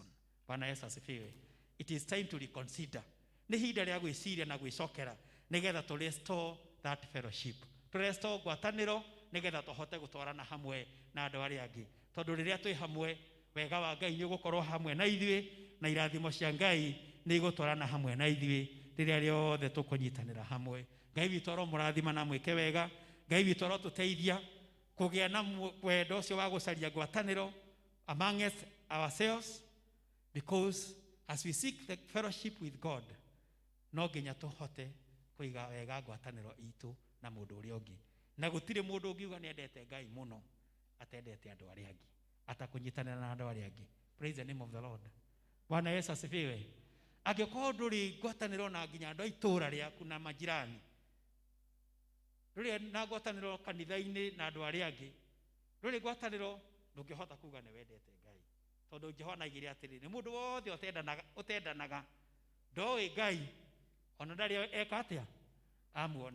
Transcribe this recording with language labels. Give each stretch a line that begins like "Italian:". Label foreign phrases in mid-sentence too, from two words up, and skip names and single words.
Swahili: Bwana Yesu asifiwe.
English: It is time to reconsider.
Kikuyu: Ni hinda ria gwiciria na gwicokera nigetha
English: to restore that fellowship, to restore
Kikuyu: gwataniro nigetha tuhote gutwarana hamwe na andu aria angi. Tondu riria twi hamwe wega wa Ngai ni ugukorwo hamwe na ithue na irathimo cia Ngai ni igutwarana hamwe na ithue riria riothe tukunyitanira hamwe. Ngai witu ro murathima na mwike wega. Ngai witu ro tuteithia kugia na wendo ucio wa gucaria gwataniro
English: among us ourselves, because as we seek the fellowship with God
Kikuyu: no nginya tuhote kuiga wega gwataniro itu na mundu uri ungi. Na gutire mundu ungiuga ni endete Ngai muno atendete andu aria angi atakunyitanira na andu aria angi.
English: Praise the name of the Lord.
Swahili: Bwana Yesu asifiwe.
Kikuyu: Angĩkorwo ndũrĩ ngwatanĩro na nginya andũ a itũũra rĩaku na majirani, ndũrĩ na ngwatanĩro kanitha-inĩ na andũ arĩa angĩ, ndũrĩ ngwatanĩro ndũngĩhota kuga nĩ wendete Ngai. Tondũ Jehova aigire atĩrĩ nĩ mũndũ wothe ũtendanaga ndoĩ Ngai ona ndarĩ eka atĩa amuona.